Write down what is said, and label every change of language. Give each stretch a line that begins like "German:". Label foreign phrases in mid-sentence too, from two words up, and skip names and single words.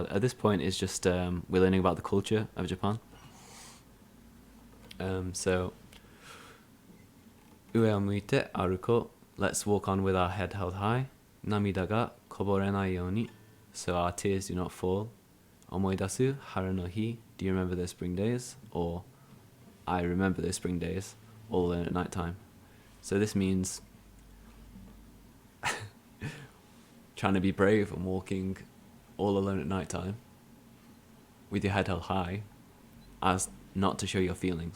English: At this point, it's just we're learning about the culture of Japan. So,
Japanese: 上を向いて歩こう.
English: Let's walk on with our head held high.
Japanese: 涙がこぼれないように.
English: So our tears do not fall.
Japanese: 思い出す春の日.
English: Do you remember those spring days? Or I remember those spring days, all alone at night time. So this means trying to be brave and walking all alone at night time with your head held high as not to show your feelings.